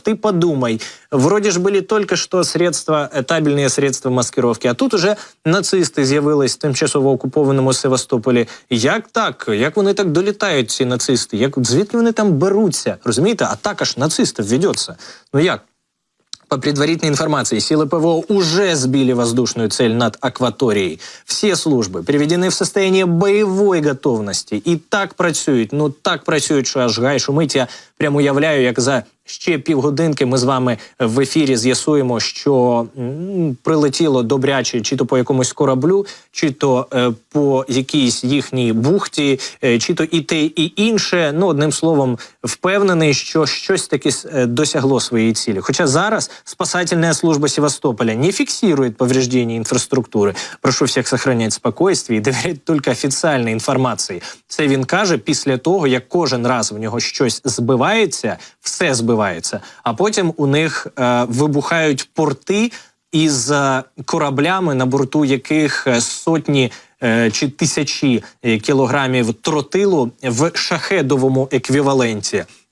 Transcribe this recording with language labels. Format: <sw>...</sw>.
<uk>Ти подумай, вроде ж були тільки що средства, табельні средства маскировки, а тут уже нацисти з'явились в тимчасово окупованому Севастополі. Як так? Як вони так долітають, ці нацисти? Звідки вони там беруться? Розумієте? Атака ж нацистів ведеться. Як?</uk> <ru>По предварительной информации, силы ПВО уже сбили воздушную цель над акваторией. Все службы приведены в состояние боевой готовности.</ru> <uk>И так працюють, що аж гай шумить. Я прямо уявляю, як за ще півгодинки ми з вами в ефірі з'ясуємо, що прилетіло добряче чи то по якомусь кораблю, чи то по якійсь їхній бухті, чи то і те, і інше. Одним словом, впевнений, що щось таки досягло своєї цілі. Хоча зараз</uk> <ru>спасательная служба Севастополя не фиксирует повреждения инфраструктуры.</ru> <uk>Прошу всіх</uk> <ru>сохранять спокойствие</ru> <uk>і довіряти тільки офіційній інформації. Це він каже після того, як кожен раз в нього щось збивається, все збивається, а потім у них вибухають порти із кораблями, на борту яких сотні чи тисячі кілограмів тротилу в шахедовому еквіваленті.</uk>